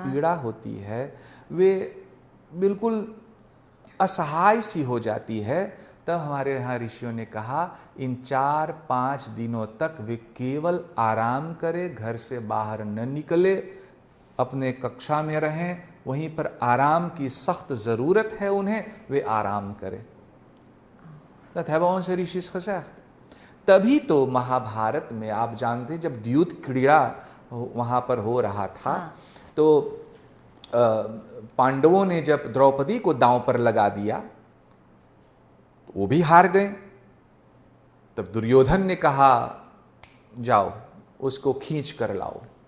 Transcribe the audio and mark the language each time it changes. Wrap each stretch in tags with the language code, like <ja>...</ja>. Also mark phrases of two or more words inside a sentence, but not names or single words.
<hi>पीड़ा होती है, वे बिल्कुल असहाय सी हो जाती है, तब हमारे यहाँ ऋषियों ने कहा इन 4-5 दिनों तक वे केवल आराम करें, घर से बाहर न निकले, अपने कक्षा में रहें, वहीं पर आराम की सख्त ज़रूरत है उन्हें, वे आराम करें।</hi> <nl>Dat hebben onze ऋषिस gezegd।</nl> <hi>तभी तो महाभारत में आप जानते हैं जब द्यूत क्रीड़ा वहाँ पर हो रहा था, हाँ। तो पांडवों ने जब द्रौपदी को दांव पर लगा दिया, वो भी हार गए। तब दुर्योधन ने कहा जाओ उसको खींच कर लाओ।</hi>